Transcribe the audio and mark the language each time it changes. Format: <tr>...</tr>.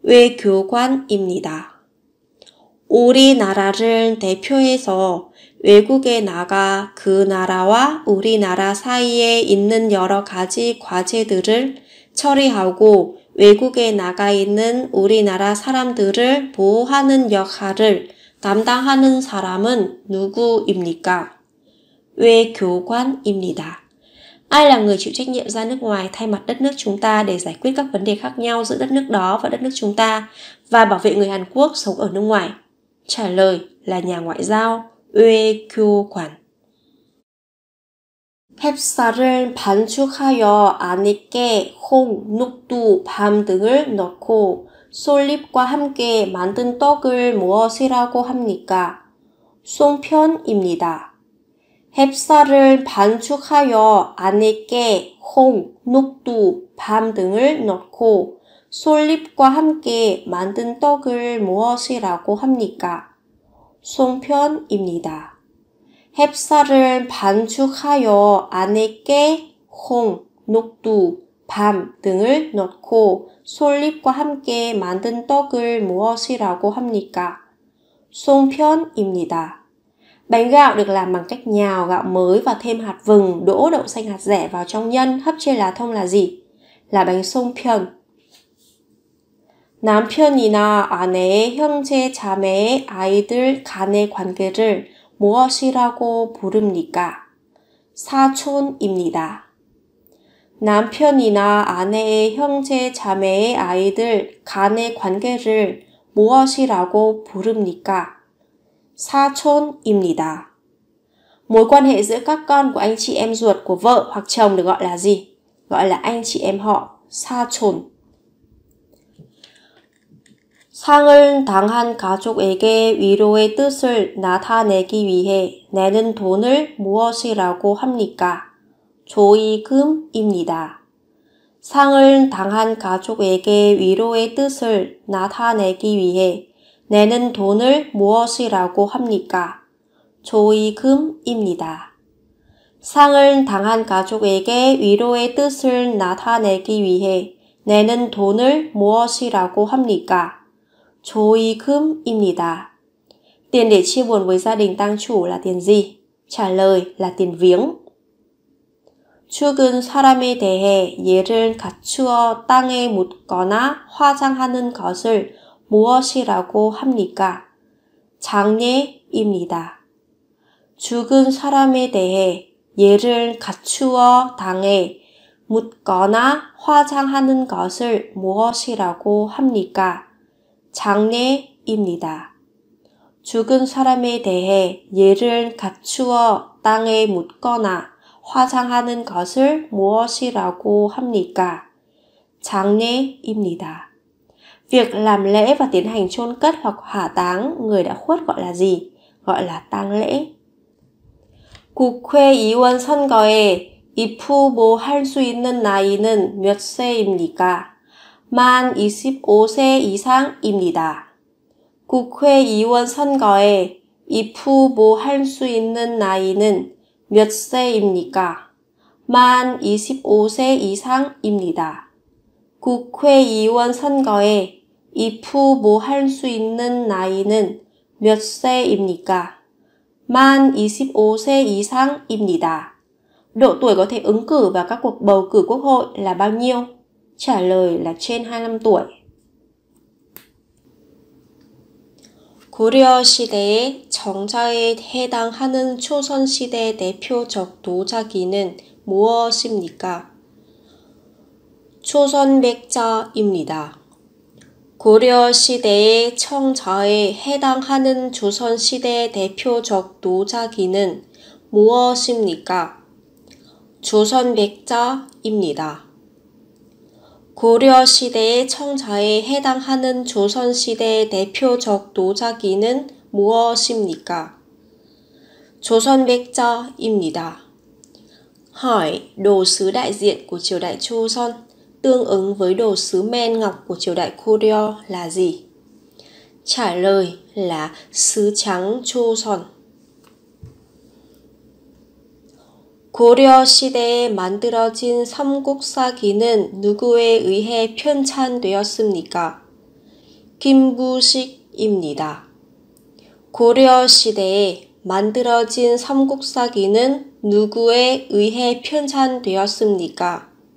<ko>외교관입니다. 우리나라를 대표해서 외국에 나가 그 나라와 우리나라 사이에 있는 여러 가지 과제들을 처리하고 외국에 나가 있는 우리나라 사람들을 보호하는 역할을 담당하는 사람은 누구입니까? 외교관입니다.</ko> <vi>Ai là người chịu trách nhiệm ra nước ngoài thay mặt đất nước chúng ta để giải quyết các vấn đề khác nhau giữa đất nước đó và đất nước chúng ta và bảo vệ người Hàn Quốc sống ở nước ngoài? Trả lời là nhà ngoại giao, 외교관.</vi> <ko>햅쌀을 반죽하여 안에 깨, 홍, 녹두, 밤 등을 넣고 솔잎과 함께 만든 떡을 무엇이라고 합니까? 송편입니다. 햅쌀을 반죽하여 안에 깨, 홍, 녹두, 밤 등을 넣고 솔잎과 함께 만든 떡을 무엇이라고 합니까? 송편입니다. 햅쌀을 반죽하여 안에 깨, 홍, 녹두, 밤 등을 넣고 솔잎과 함께 만든 떡을 무엇이라고 합니까? 송편입니다.</ko> <vi>Bánh gạo được làm bằng cách nhào gạo mới và thêm hạt vừng, đỗ, đậu xanh, hạt dẻ vào trong nhân, hấp trên lá thông là gì? Là bánh 송편.</vi> <ko>남편이나 아내의 형제, 자매의 아이들 간의 관계를 무엇이라고 부릅니까? 사촌입니다. 남편이나 아내의 형제, 자매의 아이들 간의 관계를 무엇이라고 부릅니까? 사촌입니다.</ko> <vi>Mối quan hệ giữa các con của anh chị em ruột của vợ hoặc chồng được gọi là gì? Gọi là anh chị em họ, 사촌.</vi> <ko>상을 당한 가족에게 위로의 뜻을 나타내기 위해 내는 돈을 무엇이라고 합니까? 조의금입니다. 상을 당한 가족에게 위로의 뜻을 나타내기 위해 내는 돈을 무엇이라고 합니까? 조의금입니다. 상을 당한 가족에게 위로의 뜻을 나타내기 위해 내는 돈을 무엇이라고 합니까? 조의금입니다.</ko> <vi>Tiền để chia buồn với gia đình tang chủ là tiền gì? Trả lời là tiền viếng.</vi> <ko>죽은 사람에 대해 예를 갖추어 땅에 묻거나 화장하는 것을 무엇이라고 합니까? 장례입니다. 죽은 사람에 대해 예를 갖추어 땅에 묻거나 화장하는 것을 무엇이라고 합니까? 장례입니다. 죽은 사람에 대해 예를 갖추어 땅에 묻거나 화장하는 것을 무엇이라고 합니까? 장례입니다.</ko> <vi>Việc làm lễ và tiến hành chôn cất hoặc hỏa táng người đã khuất gọi là gì? Gọi là tang lễ.</vi> <ko>국회의원 선거에 입후보할 수 있는 나이는 몇 세입니까? 만 25세 이상입니다. 국회의원 선거에 입후보할 수 있는 나이는 몇 세입니까? 만 25세 이상입니다. 국회의원 선거에 입후보할 수 있는 나이는 몇 세입니까? 만 25세 이상입니다.</ko> <vi>Độ tuổi có thể ứng cử vào các cuộc bầu cử quốc hội là bao nhiêu? Trả lời là trên 25 tuổi.</vi> <ko>고려 시대의 정자에 해당하는 조선시대 대표적 도자기는 무엇입니까? 조선백자입니다. 고려 시대의 청자에 해당하는 조선시대 대표적 도자기는 무엇입니까? 조선백자입니다. 고려 시대의 청자에 해당하는 조선시대 대표적 도자기는 무엇입니까? 조선백자입니다.</ko> <vi>Hỏi, đồ sứ đại diện của triều đại Joseon tương ứng với đồ sứ men ngọc của triều đại Goryeo là gì? Trả lời là sứ trắng Joseon.</vi> <ko>고려 시대에 만들어진 삼국사기는 누구에 의해 편찬되었습니까? 김부식입니다. 고려 시대에 만들어진 삼국사기는 누구에 의해 편찬되었습니까?</ko>